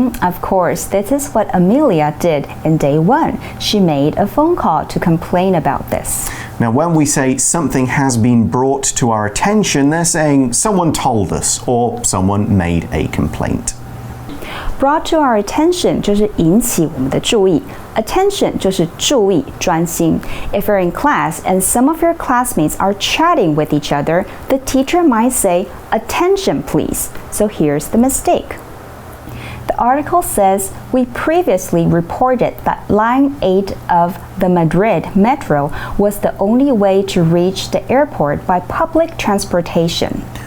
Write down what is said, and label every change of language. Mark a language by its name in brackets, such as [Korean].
[English] Of course, this is what Amelia did in day one. She made a phone call to complain about this. Now, when we say something has been brought to our attention, they're saying someone told us or someone made a complaint. Brought to our attention [Chinese] 就是引起我们的注意。Attention 就是注意、专心。 [English] If you're in class and some of your classmates are chatting with each other, the teacher might say, "Attention, please." So here's the mistake. The article says, we previously reported that Line 8 of the Madrid Metro was the only way to reach the airport by public transportation.